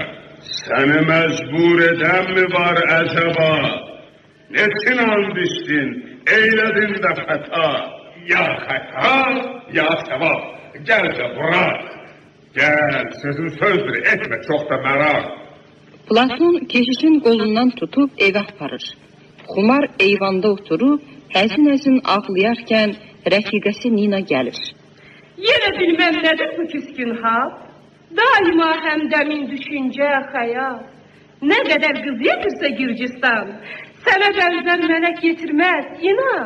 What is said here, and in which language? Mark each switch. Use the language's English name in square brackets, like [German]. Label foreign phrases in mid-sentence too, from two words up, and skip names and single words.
[Turkish] Seni mecbur eden mi var acaba? Nesin and içtin, eyledin de feta? Ya hata, ya sevap. Gel de bırak. Gel, sözün sözdür, etme çok da merak. [Azerbaijani] Platon keşişin qolundan tutub evə aparır. Xumar eyvanda oturub, həzin-həzin ağlayarkən rəfiqəsi Nina gəlir. Yenə bilməm nədir bu küskün hal? Daima həmdəmin düşüncə, xəyal. Nə qədər qız yetirsə Gürcistan, sənə bənzər mələk yetirməz, inan.